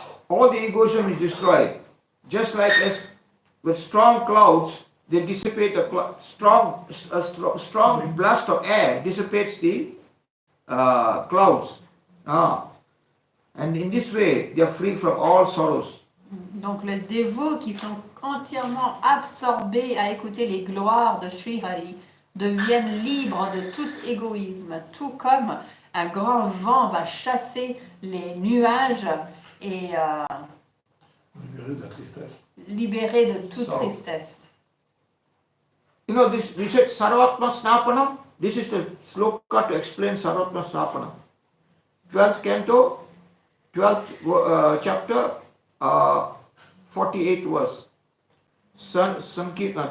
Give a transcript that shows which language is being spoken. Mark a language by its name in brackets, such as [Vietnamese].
[English] All the egoism is destroyed. just like as with strong clouds, they dissipate the strong blast of air dissipates the clouds. And in this way, they are free from all sorrows. [French] Donc les dévots qui sont entièrement absorbés à écouter les gloires de Sri Hari deviennent libres de tout égoïsme, tout comme un grand vent va chasser les nuages et Libéré de la tristesse. libérer de toute tristesse. [English] You know, this we said Sarvatma Snapanam. This is the sloka to explain Sarvatma Snapanam. 12th canto, 12th chapter, 48th verse. Sankirtana.